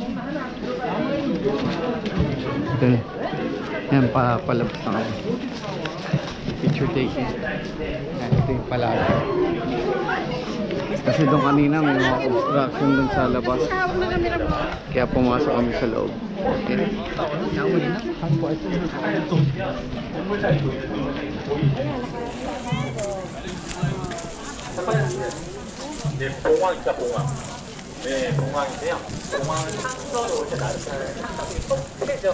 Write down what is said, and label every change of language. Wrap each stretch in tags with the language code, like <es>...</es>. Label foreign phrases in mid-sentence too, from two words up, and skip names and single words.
<tl>Ito. Yan, palabas na ako.</tl> <en>Picture taking.</en> <tl>Yan, ito yung palaga. Kasi doon kanina may mga construction doon sa labas. Kaya pumasok kami sa loob. Okay.</tl> <ko>네, 공항 있다 공항. 네, 공항인데요. 공항은 숙소로 이제 나를 상당히 크죠.</ko>